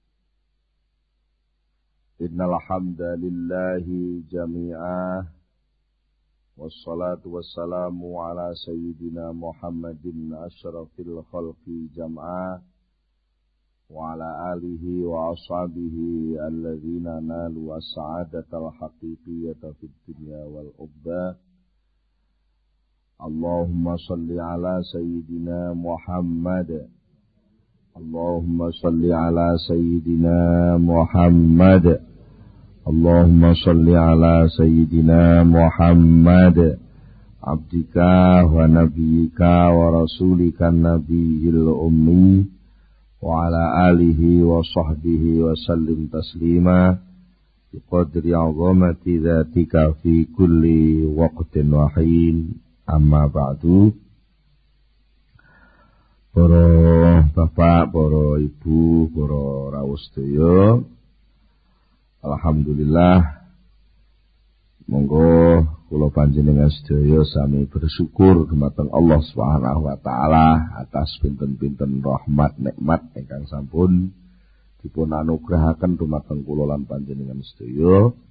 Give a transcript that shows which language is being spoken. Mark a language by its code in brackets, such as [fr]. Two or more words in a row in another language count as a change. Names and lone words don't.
[ar] إن الحمد لله جميعا. والصلاة والسلام على سيدنا محمد أشرف الخلق جمعا. وعلى آله وأصحابه الذين نالوا السعادة الحقيقية في الدنيا والعقبى. اللهم صل على سيدنا محمد. اللهم صل على سيدنا محمد. اللهم صل على سيدنا محمد. عبدك ونبيك ورسولك النبي الأمي. وعلى آله وصحبه وسلم تسليما بقدر عظمة ذاتك في كل وقت وحين. أما بعد. [jv] Para bapak, para ibu, para rawuh sedaya, alhamdulillah, monggo kula panjenengan sedaya sami bersyukur dumateng Allah [ar] سبحانه وتعالى [jv] atas pinten-pinten rahmat nikmat ingkang sampun dipun anugrahaken dumateng kula lan panjenengan sedaya.